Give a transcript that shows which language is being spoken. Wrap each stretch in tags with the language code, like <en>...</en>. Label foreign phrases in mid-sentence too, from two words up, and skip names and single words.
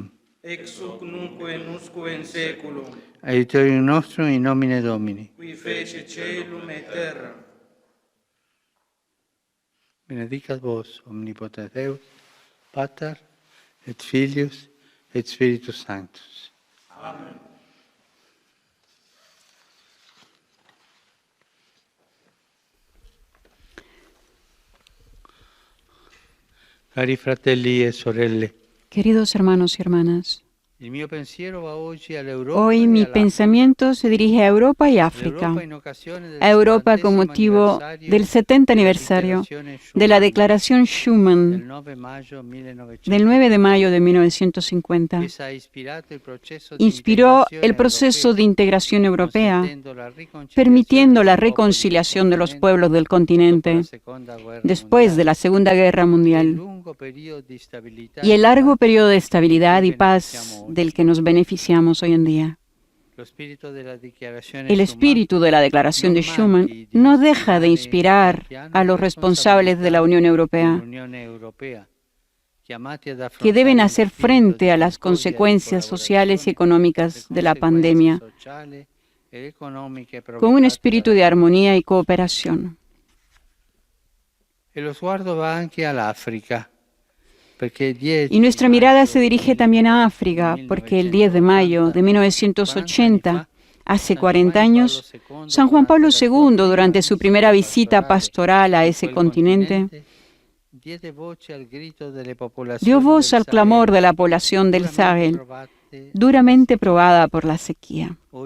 <la>Ex hoc nunc et usque in saeculum. Aiutorium nostrum in nomine Domini. Qui fece caelum et terra. Benedicat vos, omnipotens Deus, Pater, et Filius, et Spiritus Sanctus. Amen.</la> <it>Cari fratelli e sorelle,</it> <es>Queridos hermanos y hermanas,</es> <it>il mio pensiero va oggi all'Europa</it> <es>hoy</es> <it>e</it> <es>mi</es> <it>all'Africa.</it> <es>pensamiento se dirige a Europa y África.</es> <it>L'Europa in occasione del</it> <es>A Europa con 70° motivo</es> <it>anniversario</it> <es>del 70 aniversario de la Declaración</es> <it>del Schuman 9 maggio</it> <es>del 9 de mayo de 1950.</es> <it>Essa ha ispirato il processo di</it> <es>Inspiró</es> <it>integrazione</it> <es>el proceso de integración europea,</es> <it>consentendo la riconciliazione</it> <es>permitiendo la</es> <it>dei popoli</it> <es>reconciliación de los</es> <it>del</it> <es>pueblos del continente</es> <it>dopo la Seconda Guerra</it> <es>después de la Segunda Guerra</es> <it>Mondiale,</it> <es>Mundial</es> <it>il lungo periodo di stabilità</it> <es>y el largo periodo de estabilidad y</es> <it>cui</it> <es>paz</es> <it>beneficiamo oggi.</it> <es>del que nos beneficiamos hoy en día.</es> <it>Lo spirito della dichiarazione</it> <es>El espíritu de la Declaración de Schuman no deja de inspirar a los responsables de la Unión Europea,</es> <it>dell'Unione Europea, chiamati ad</it> <es>que deben</es> <it>affrontare</it> <es>hacer</es> <it>lo spirito</it> <es>frente</es> <it>di</it> <es>a las</es> <it>concordia, di</it> <es>consecuencias sociales y económicas de la</es> <it>conseguenze</it> <es>pandemia</es> <it>sociali ed economiche</it> <es>con un</es> <it>provocate</it> <es>espíritu</es> <it>dalla</it> <es>de armonía y cooperación.</es> <it>E lo sguardo va anche all'Africa, perché il 10</it> <es>Y nuestra mirada se</es> <it>maggio</it> <es>dirige también a África, porque el 10 de mayo de 1980, hace 40 años, San Juan Pablo II, durante su primera visita pastoral a ese continente, dio voz al clamor de la población del Sahel, duramente probada por la sequía.</es>